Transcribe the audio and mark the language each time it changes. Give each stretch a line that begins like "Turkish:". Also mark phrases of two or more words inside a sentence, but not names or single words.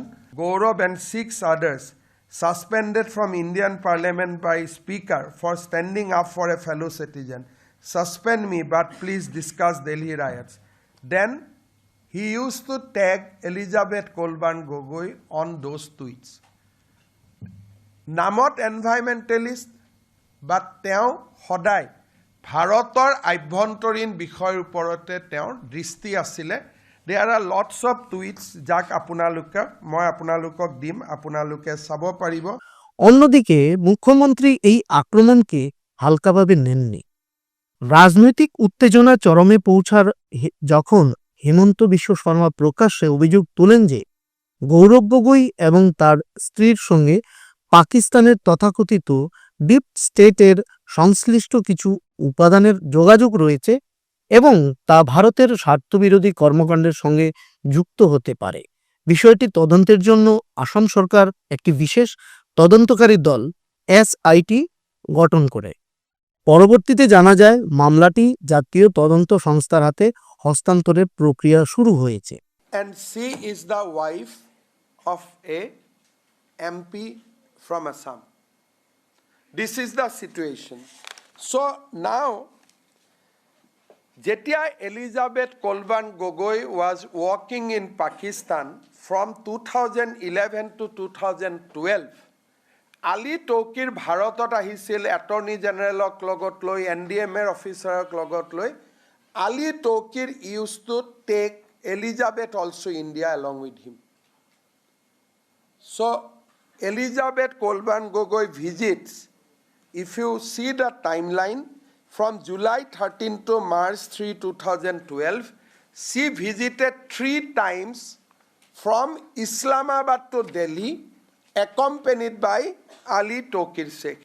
English: Gaurav and 6 others suspended from Indian Parliament by Speaker for standing up for a fellow citizen. Suspend me, but please discuss Delhi riots. Then he used to tag Elizabeth Kolban Gogoi on those tweets.
Assamese: Namot
English: environmentalist, but
Assamese: তেওঁ সদায় ভাৰতৰ আভ্যন্তৰীণ বিষয়ৰ ওপৰতে তেওঁৰ দৃষ্টি আছিলে।
English: There are lots of tweets
Assamese: যাক মই আপোনালোকক দিম, আপোনালোকে চাব পাৰিব।
Bangla: অন্যদিকে মুখ্যমন্ত্রী এই আক্রমণকে হালকাভাবে নেননি। রাজনৈতিক উত্তেজনা চরমে পৌঁছার যখন হিমন্ত বিশ্ব শর্মা প্রকাশ্যে অভিযোগ তোলেন যে গৌরব গগৈ এবং তার স্ত্রীর সঙ্গে পাকিস্তানের তথাকথিত ডিপ স্টেটের সংশ্লিষ্ট কিছু উপাদানের যোগাযোগ রয়েছে এবং তা ভারতের স্বার্থবিরোধী কর্মকাণ্ডের সঙ্গে যুক্ত হতে পারে। বিষয়টি তদন্তের জন্য আসাম সরকার একটি বিশেষ তদন্তকারী দল এসআইটি গঠন করে। পরবর্তীতে জানা যায় মামলাটি জাতীয় তদন্ত সংস্থার হাতে হস্তান্তরের প্রক্রিয়া শুরু হয়েছে।
English: And she is the wife of a MP from Assam. This is the situation. So now, Jetia Elizabeth Kolban Gogoi was working in Pakistan from 2011 to 2012.
Assamese: আলি তোকিৰ ভাৰতত আহিছিল এটৰ্নী জেনেৰেল লগত লৈ, এনডিএমএ অফিচাৰ লগত লৈ.
English: Ali Tokir used to take Elizabeth also India along with him. So Elizabeth Kolban Gogoi visits, if you see the timeline, from July 13 to March 3, 2012, she visited 3 times from Islamabad to Delhi, accompanied by Ali Tokir Sheikh.